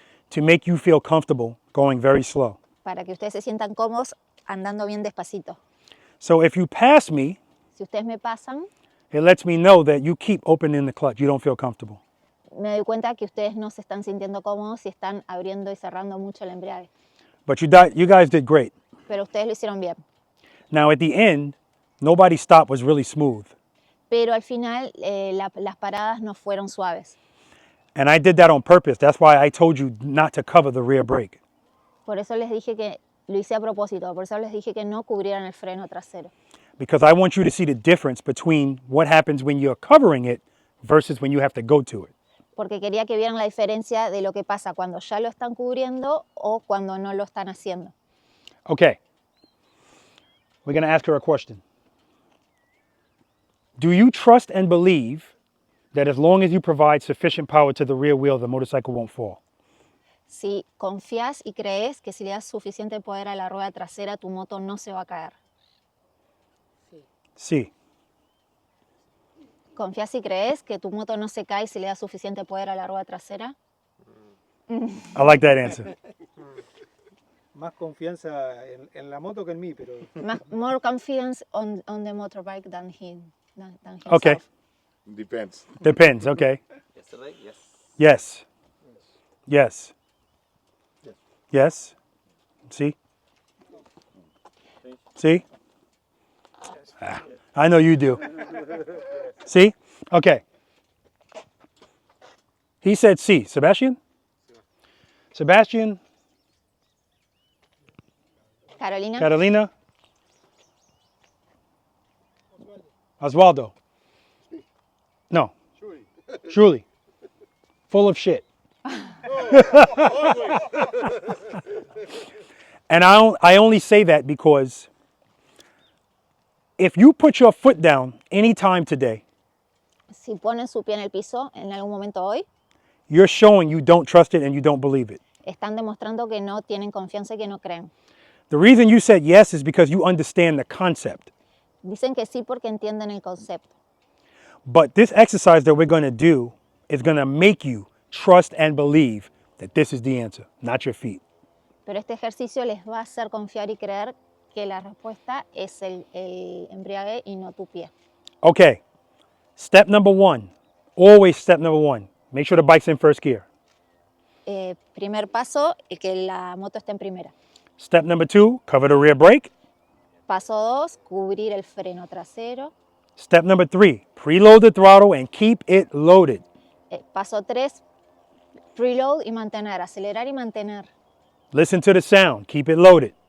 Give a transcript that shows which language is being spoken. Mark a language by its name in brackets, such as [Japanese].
[English] to make you feel comfortable going very slow. [Spanish] para que ustedes se sientan cómodos andando bien despacito. [English] So if you pass me, [Spanish] Si ustedes me pasan, [English] it lets me know that you keep opening the clutch. You don't feel comfortable. [Spanish] me doy cuenta que ustedes no se están sintiendo cómodos y están abriendo y cerrando mucho el embrague. [English] But you guys did great. [Spanish] Pero ustedes lo hicieron bien. [English] Now at the end, nobody's stop was really smooth. [Spanish] Pero al final las paradas no fueron suaves. [English] And I did that on purpose. That's why I told you not to cover the rear brake. [Spanish] Por eso les dije que lo hice a propósito. Por eso les dije que no cubrieran el freno trasero. [English] Because I want you to see the difference between what happens when you're covering it versus when you have to go to it. [Spanish] Porque quería que vieran la diferencia de lo que pasa cuando ya lo están cubriendo o cuando no lo están haciendo. [English] Okay. We're going to ask her a question. Do you trust and believe that as long as you provide sufficient power to the rear wheel, the motorcycle won't fall? [Spanish] Si confías y crees que si le das suficiente poder a la rueda trasera, tu moto no se va a caer. Sí. ¿Confías y crees que tu moto no se cae si le das suficiente poder a la rueda trasera? [English] I like that answer. [Spanish] Más confianza en la moto que en mí, pero [English] More confidence on the motorbike than himself. Okay. Depends. Depends. Okay. Yesterday, yes. Yes. Yes. Yes. See? See? Ah, I know you do. See? Okay. He said C. Sebastian? Sebastian? Carolina. Catalina? Osvaldo? No. Shuli. Full of shit. And I only say that because if you put your foot down anytime today, [Spanish] Si ponen su pie en el piso en algún momento hoy, [English] you're showing you don't trust it and you don't believe it. [Spanish] están demostrando que no tienen confianza y que no creen. [English] The reason you said yes is because you understand the concept. [Spanish] Dicen que sí porque entienden el concepto. [English] But this exercise that we're going to do is going to make you trust and believe that this is the answer, not your feet. [Spanish] Pero este ejercicio les va a hacer confiar y creer que la respuesta es el embriague y no tu pie. [English] Okay, step number 1. Always step number 1. Make sure the bike's in first gear. [Spanish] Primer paso, que la moto esté en primera. [English] Step number 2, cover the rear brake. [Spanish] Paso 2, cubrir el freno trasero. [English] Step number 3, preload the throttle and keep it loaded. [Spanish] Paso 3, preload y mantener, acelerar y mantener. [English] Listen to the sound, keep it loaded.